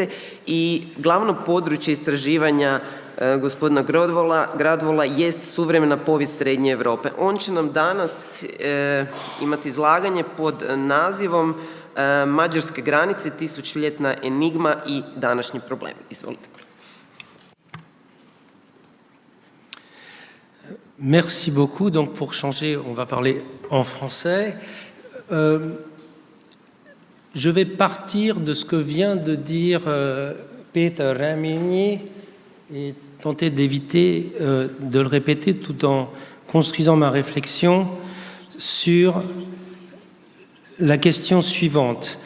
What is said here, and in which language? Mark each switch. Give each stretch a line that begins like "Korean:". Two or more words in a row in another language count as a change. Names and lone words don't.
Croatian: I glavno područje istraživanja gospodina Gradvola jest suvremena povijest Srednje Europe. On će nam danas imati izlaganje pod nazivom Mađarske granice, tisućljetna enigma i današnji problemi. Izvolite.
French: Merci beaucoup. Donc pour changer, on va parler en français. Je vais partir de ce que vient de dire Peter Reményi et tenter d'éviter de le répéter tout en construisant ma réflexion sur la question suivante.